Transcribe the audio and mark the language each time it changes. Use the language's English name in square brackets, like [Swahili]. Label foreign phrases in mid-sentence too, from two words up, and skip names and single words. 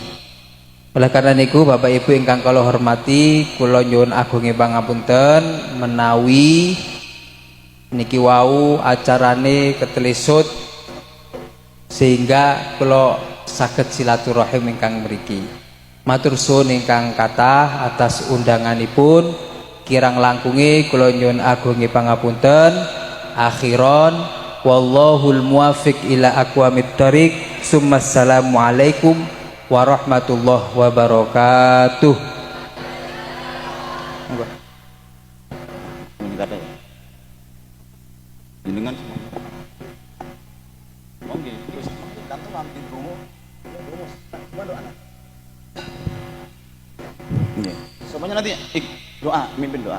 [Indonesian] Oleh karena [Javanese] niku Bapak Ibu ingkang kula hormati, kula nyuwun agunge pangapunten menawi niki wau acarane ketelisut sehingga kula saged silaturahim ingkang mriki. Matur suwun ingkang kathah atas undanganipun, kirang langkunge kula nyuwun agunge pangapunten. [Arabic] أخيرا والله الموفق إلى أقوم الطريق. السلام عليكم ورحمة الله وبركاته. [Indonesian] Dengan semuanya nanti doa, mimpin doa.